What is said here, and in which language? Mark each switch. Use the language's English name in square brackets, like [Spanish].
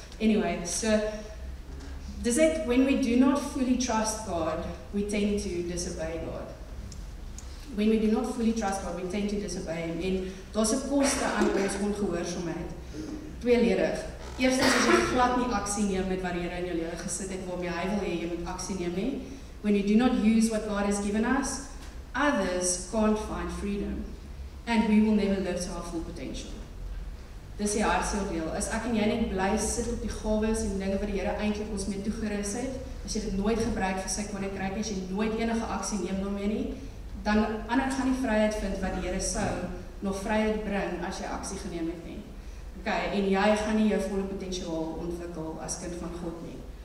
[English] Anyway, [Afrikaans] so dis it, [English] when we do not fully trust God, we tend to disobey God. When we do not fully trust God, we tend to disobey him. [Afrikaans] En daar's 'n koste aan ons ongehoorsaamheid. Tweeledig. Eerstens as jy glad nie aksie neem met wat die Here in jou lewe gesit het waarmee hy wil hê jy moet aksie neem nie. [English] When you do not use what God has given us, others can't find freedom. And we will never live to our full potential. [Afrikaans] Dis die hartseer deel. As ek en jy net bly sit op die gawes en dinge wat die Here eintlik ons mee toegerus het, as jy dit nooit gebruik vir sy koninkryk, as jy nooit enige aksie neem daarmee nie, dan ander gaan nie vryheid vind wat die Here sou nog vryheid bring as jy aksie geneem het nie. Okay, en jy gaan nie jou volle potensiaal ontwikkel as kind van God nie.